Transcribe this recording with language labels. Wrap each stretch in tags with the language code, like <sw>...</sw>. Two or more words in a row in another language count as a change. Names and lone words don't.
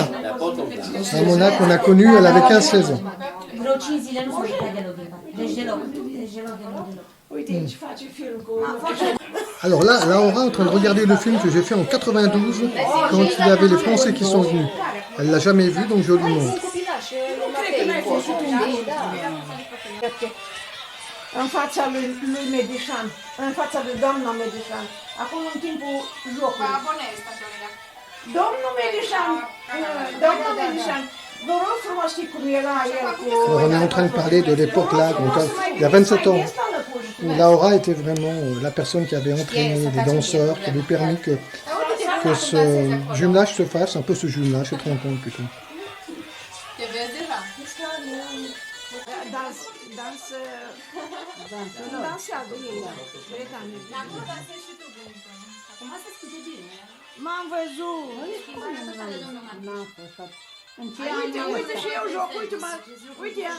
<fr>Ramona qu'on a connue, elle avait 15-16 ans. Alors là, Laura est en train de regarder le film que j'ai fait en 92 quand il y avait les Français qui sont venus. Elle l'a jamais vu, donc je lui montre.</fr> <ro>În fața lui Medișan, în fața lui doamna Medișan, acum în timpul jocului. Domnul Medișan, vă rog frumos, știi cum era el cu...</ro> <fr>Alors on est en train de parler de l'époque là, donc il y a 27 ans, où Laura était vraiment la personne qui avait entraîné les danseurs, qui avait permis que ce jumelage se fasse, un peu ce jumelage, cette rencontre plutôt.</fr> <ro>Dansează ei, M-am văzut. Uite și eu joc, uite ea.</ro>